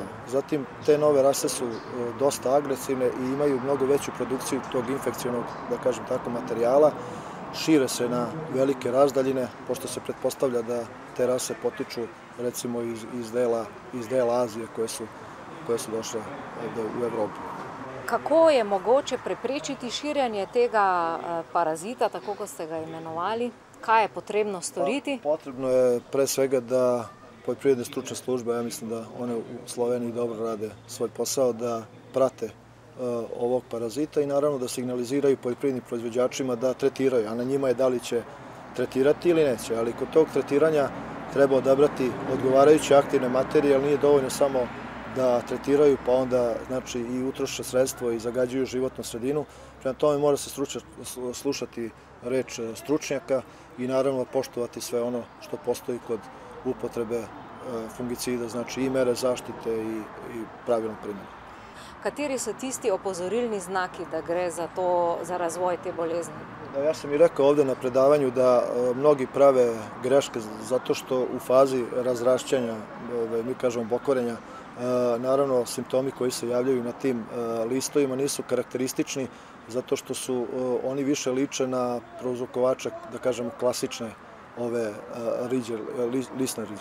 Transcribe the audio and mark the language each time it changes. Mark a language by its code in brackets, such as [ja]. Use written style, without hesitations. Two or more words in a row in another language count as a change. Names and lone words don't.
[sr] Zatim, te nove rase su dosta agresivne i imaju mnogo veću produkciju tog infekcionog, da kažem tako, materijala. Šire se na velike razdaljine, pošto se pretpostavlja da te rase potiču recimo iz dela Azije koje su došle u Evropu. [sl] Kako je mogoče preprečiti širjenje tega parazita, tako kot ste ga imenovali? Kaj je potrebno storiti? [sr] Potrebno je pre svega da poljoprivredne stručne službe, ja mislim da one u Sloveniji dobro rade svoj posao, da prate ovog parazita i naravno da signaliziraju poljoprivrednim proizvođačima da tretiraju, a na njima je da li će tretirati ili neće. Ali kod tog tretiranja treba odabrati odgovarajuće aktivne materije, ali nije dovoljno samo da tretiraju pa onda znači i utroše sredstvo i zagađuju životnu sredinu. Prema tome mora se slušati reč stručnjaka i naravno poštovati sve ono što postoji kod upotrebe fungicida, znači i mere zaštite i pravilno primjene. [sl] Kateri so tisti opozorilni znaki, da gre za razvoj te bolezni? [sr] Ja sam i rekao ovde na predavanju da mnogi prave greške zato što u fazi razrašćanja, mi kažemo bokorenja, naravno simptomi koji se javljaju na tim listovima nisu karakteristični zato što su oni više liče na prouzrokovače, da kažemo, klasične ove lisne riđe.